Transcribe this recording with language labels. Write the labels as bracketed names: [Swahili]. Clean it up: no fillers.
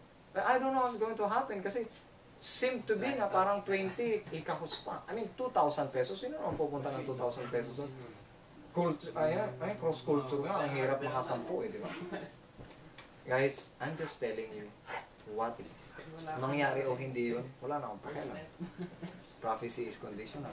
[English] But I don't know what's going to happen kasi seem to be na parang 20 ikahus pa. I mean, 2,000 pesos. [Filipino] Sino naman pupunta ng 2,000 pesos doon? Cross culture nga. Ang hirap makasampu di ba? [English] Guys, I'm just telling you what is [Filipino] mangyari o hindi yun. Wala na akong pakialam. [English] Prophecy is conditional.